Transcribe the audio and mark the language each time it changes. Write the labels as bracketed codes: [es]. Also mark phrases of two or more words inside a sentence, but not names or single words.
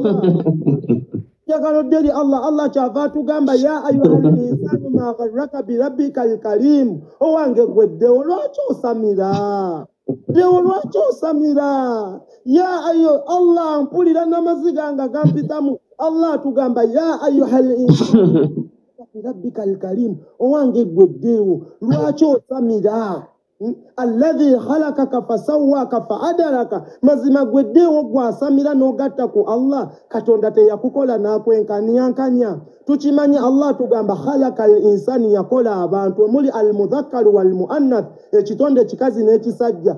[lg] Allah Allah kyava tugamba [ar] يا أيها الإنسان ما غرك بربك الكريم [lg] owange gweddewo lwaki osamira Dewo lwaki osamira? Ya ayo Allah mpulira n'amaziga nga gampitamu. [ar] Allah tugamba يا أيها الإنسان بربك الكريم, [lg] owange gwe dewo lwaki osamira? [ar] الذي خلقك فسواك فعدلك, [lg] mazima gwe dewo gwasamira n'ogatta ku Allah, Katonda teyakukola n'akwenkanyankanya. Tukimanyi Allah tugamba [ar] خلق الإنسان, [lg] yakola abantu omuli [ar] المذكر والمؤنث, [lg] ekitonde kikazi n'ekisajja.